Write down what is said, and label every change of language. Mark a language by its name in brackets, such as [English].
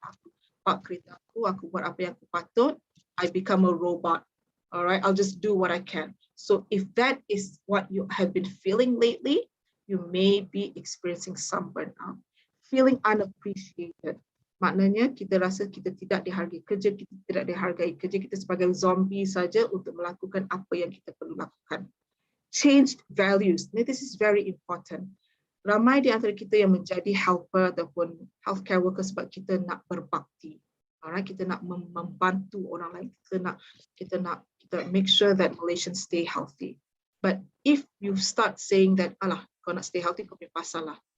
[Malay] Aku park kereta aku buat apa yang aku patut. [English] I become a robot. All right, I'll just do what I can. So if that is what you have been feeling lately, you may be experiencing some burnout. Feeling unappreciated. [Malay] Maknanya kita rasa kita tidak dihargai kerja, kita tidak dihargai kerja, kita sebagai zombie saja untuk melakukan apa yang kita perlu lakukan. [English] Changed values. Now, this is very important. [Malay] Ramai di antara kita yang menjadi helper ataupun healthcare worker sebab kita nak berbakti. Alright, kita nak membantu orang lain. Kita [English] make sure that Malaysians stay healthy. But if you start saying that, [Malay] alah, kau nak stay healthy, kau punya pasal lah.